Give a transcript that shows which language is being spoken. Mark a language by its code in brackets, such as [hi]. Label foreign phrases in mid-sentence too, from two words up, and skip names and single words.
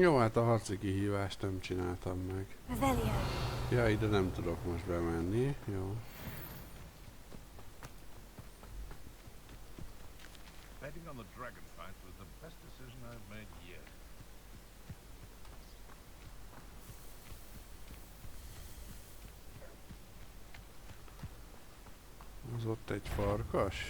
[hu] Hát a harci kihívást nem csináltam meg. Revelio. Ja, ide nem tudok most bemenni. Jó. [en] Betting on the dragon fight was the best decision I've made yet. [hu] Az ott egy farkas.